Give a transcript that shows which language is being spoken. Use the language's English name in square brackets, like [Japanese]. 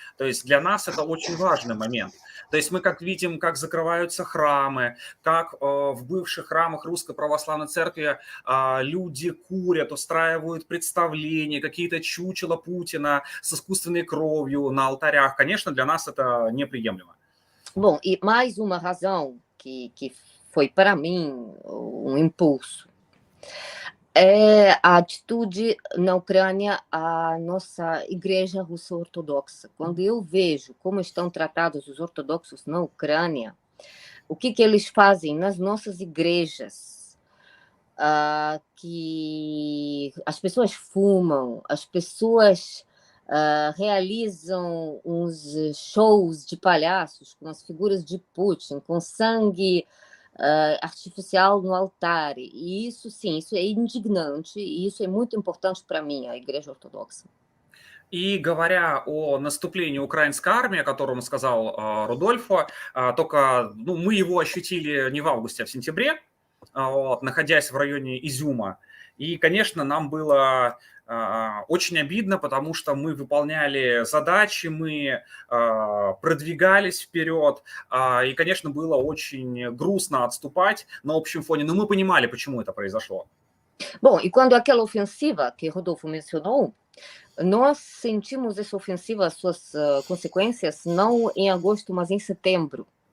[Russian] То есть для нас это очень важный момент. То есть мы как видим, как закрываются храмы, как в бывших храмах Русской Православной Церкви люди курят, устраивают представления, какие-то чучела Путина с искусственной кровью на алтарях. Конечно, для нас это неприемлемо. [Portuguese] Bom, e mais uma razão que foi para mim um impulso é a atitude na Ucrânia a nossa igreja russo-ortodoxa. Quando eu vejo como estão tratados os ortodoxos na Ucrânia, o que eles fazem nas nossas igrejas, que as pessoas fumam, as pessoas realizam uns shows de palhaços com as figuras de Putin, com sangue artificial no altar. E isso, sim, isso é indignante, и isso é muito importante para mim, a Igreja Ortodoxa. [Russian] И говоря о наступлении украинской армии, о котором сказал Рудольфо, только мы его ощутили не в августе, а в сентябре, находясь в районе Изюма. И, конечно, нам было очень обидно, потому что мы выполняли задачи, мы продвигались вперед, и, конечно, было очень грустно отступать на общем фоне, но мы понимали, почему это произошло. [Portuguese] Bom, e quando aquela ofensiva que Rodolfo mencionou, nós sentimos essa ofensiva, as suas consequências, não em agosto, mas em setembro.